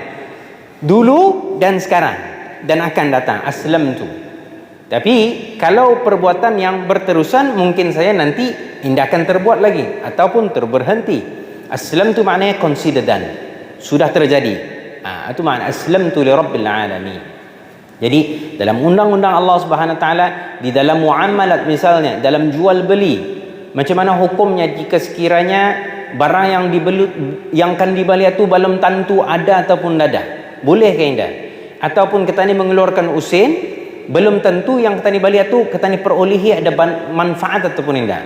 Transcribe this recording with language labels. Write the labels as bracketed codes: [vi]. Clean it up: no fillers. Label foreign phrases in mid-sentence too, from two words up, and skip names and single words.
[ms] Dulu dan sekarang dan akan datang aslam tu. Tapi kalau perbuatan yang berterusan mungkin saya nanti tidak akan terbuat lagi ataupun terberhenti. Aslam tu maknanya [en] consider done. [ms] Sudah terjadi. Itu makna aslam tu [ar] لرب العالمين. [ms] Jadi dalam undang-undang Allah [ar] سبحانه وتعالى, [ms] di dalam muamalat misalnya, dalam jual beli, macam mana hukumnya jika sekiranya barang yang akan dibeli itu belum tentu ada ataupun tidak ada, boleh ke tidak? Ataupun kita ni mengeluarkan usin, belum tentu yang kita ni beli itu kita ni perolehi ada manfaat ataupun tidak.